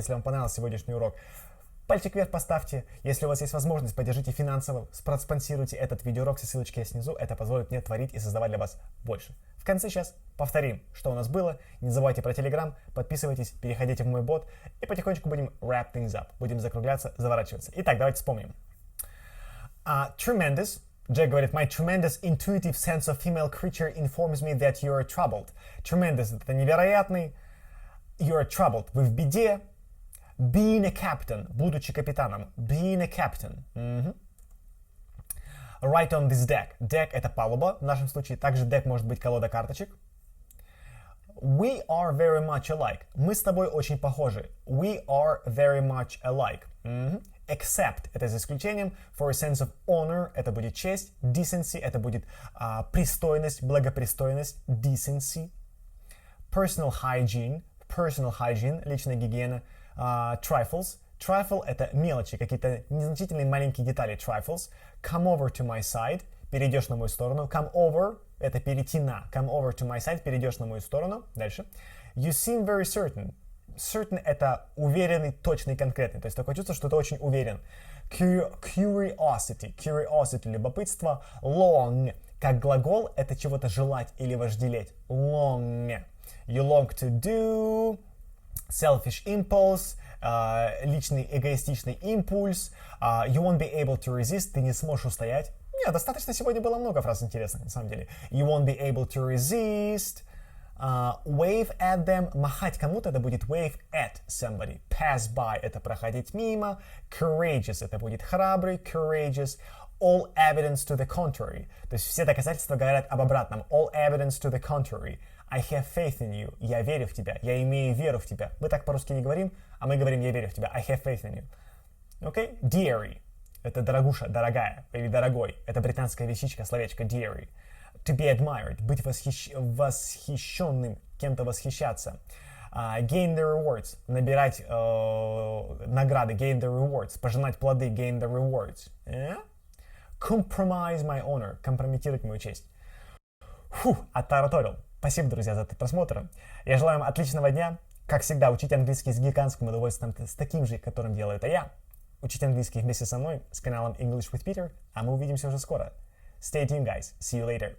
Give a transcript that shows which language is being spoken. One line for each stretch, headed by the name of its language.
Russian: Если вам понравился сегодняшний урок, пальчик вверх поставьте. Если у вас есть возможность, поддержите финансово, спонсируйте этот видеоурок, все ссылочки есть внизу. Это позволит мне творить и создавать для вас больше. В конце сейчас повторим, что у нас было. Не забывайте про Telegram, подписывайтесь, переходите в Мой Бот. И потихонечку будем
English: wrap things up.
Russian: Будем закругляться, заворачиваться. Итак, давайте вспомним. Tremendous. Джек говорит,
English: my tremendous intuitive sense of female creature informs me that you are troubled.
Russian: Tremendous — это невероятный.
English: You are troubled.
Russian: Вы в беде.
English: Being a captain,
Russian: будучи капитаном.
English: Being a captain. Right on this deck.
Russian: Deck — это палуба в нашем случае. Также deck может быть колода карточек.
English: We are very much alike.
Russian: Мы с тобой очень похожи.
English: We are very much alike.
Russian: Except — это за исключением.
English: For a sense of honor —
Russian: это будет честь. Decency — это будет пристойность, благопристойность. Decency. Personal hygiene — личная гигиена.
English: Trifles.
Russian: Trifle — это мелочи, какие-то незначительные маленькие детали.
English: Trifles. Come over to my side —
Russian: перейдешь на мою сторону. Come over — это перейти на.
English: Come over to my side —
Russian: перейдешь на мою сторону.
English: Дальше. You seem very certain.
Russian: Certain — это уверенный, точный, конкретный. То есть такое чувство, что ты очень уверен. Curiosity — любопытство. Long — как глагол, это чего-то желать или вожделеть.
English: Long. You long to do.
Russian: Selfish impulse — личный эгоистичный импульс.
English: You won't be able to resist —
Russian: ты не сможешь устоять. Нет, достаточно сегодня было много фраз интересных, на самом деле.
English: You won't be able to resist. Wave at them —
Russian: махать кому-то, это будет
English: wave at somebody.
Russian: Pass by — это проходить мимо. Courageous — это будет храбрый.
English: Courageous. All evidence to the contrary.
Russian: То есть все доказательства говорят об обратном.
English: All evidence to the contrary. I have faith in you.
Russian: Я верю в тебя. Я имею веру в тебя. Мы так по-русски не говорим, а мы говорим я верю в тебя.
English: I have faith in you. Okay?
Russian: Dearie — это дорогуша, дорогая или дорогой. Это британская вещичка, словечко dearie.
English: To be admired
Russian: — быть восхищенным, кем-то восхищаться. Gain the rewards — набирать награды.
English: Gain the rewards.
Russian: Пожинать плоды.
English: Gain the rewards.
Russian: Compromise my honor — компрометировать мою честь. Оттараторил. Спасибо, друзья, за этот просмотр. Я желаю вам отличного дня. Как всегда, учите английский с гигантским удовольствием, с таким же, которым делаю это я. Учите английский вместе со мной с каналом English with Peter, а мы увидимся уже скоро.
English: Stay tuned, guys. See you later.